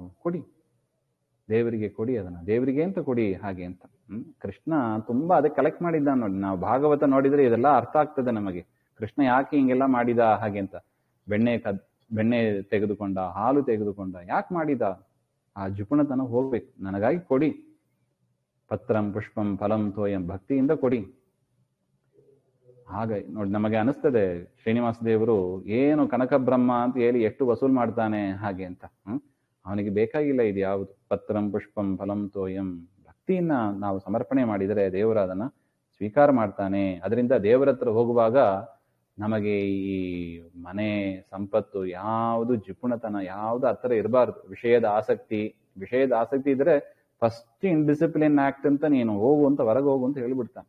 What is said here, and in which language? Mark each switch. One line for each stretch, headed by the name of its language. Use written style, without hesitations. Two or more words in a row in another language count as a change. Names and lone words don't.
Kannada: ಕೊಡಿ, ದೇವರಿಗೆ ಕೊಡಿ, ಅದನ್ನ ದೇವರಿಗೆ ಅಂತ ಕೊಡಿ ಹಾಗೆ ಅಂತ. ಕೃಷ್ಣ ತುಂಬಾ ಅದಕ್ಕೆ ಕಲೆಕ್ಟ್ ಮಾಡಿದ್ದ ನೋಡಿ. ನಾವು ಭಾಗವತ ನೋಡಿದ್ರೆ ಇದೆಲ್ಲ ಅರ್ಥ ಆಗ್ತದೆ ನಮಗೆ. ಕೃಷ್ಣ ಯಾಕೆ ಹಿಂಗೆಲ್ಲ ಮಾಡಿದ ಹಾಗೆ ಅಂತ. ಬೆಣ್ಣೆ ತೆಗೆದುಕೊಂಡ, ಹಾಲು ತೆಗೆದುಕೊಂಡ, ಯಾಕೆ ಮಾಡಿದ? ಆ ಜಿಪುಣತನ ಹೋಗ್ಬೇಕು. ನನಗಾಗಿ ಕೊಡಿ,
Sanskrit: ಪತ್ರಂ ಪುಷ್ಪಂ ಫಲಂ ತೋಯಂ,
Kannada: ಭಕ್ತಿಯಿಂದ ಕೊಡಿ. ಹಾಗೆ ನೋಡಿ ನಮಗೆ ಅನಿಸ್ತದೆ ಶ್ರೀನಿವಾಸ ದೇವರು ಏನು ಕನಕಬ್ರಹ್ಮ ಅಂತ ಹೇಳಿ ಎಷ್ಟು ವಸೂಲ್ ಮಾಡ್ತಾನೆ ಹಾಗೆ ಅಂತ. ಅವನಿಗೆ ಬೇಕಾಗಿಲ್ಲ ಇದು ಯಾವುದು.
Sanskrit: ಪತ್ರಂ ಪುಷ್ಪಂ ಫಲಂ ತೋಯಂ,
Kannada: ಭಕ್ತಿಯನ್ನ ನಾವು ಸಮರ್ಪಣೆ ಮಾಡಿದರೆ ದೇವರು ಅದನ್ನ ಸ್ವೀಕಾರ ಮಾಡ್ತಾನೆ. ಅದರಿಂದ ದೇವರ ಹತ್ರ ಹೋಗುವಾಗ ನಮಗೆ ಈ ಮನೆ ಸಂಪತ್ತು ಯಾವುದು, ಜಿಪುಣತನ ಯಾವುದು ಹತ್ರ ಇರಬಾರ್ದು. ವಿಷಯದ ಆಸಕ್ತಿ ಇದ್ರೆ
English: first indiscipline act
Kannada: ಅಂತ ನೀನು ಹೋಗು ಅಂತ, ಹೊರಗೆ ಹೋಗು ಅಂತ ಹೇಳ್ಬಿಡ್ತಾನೆ.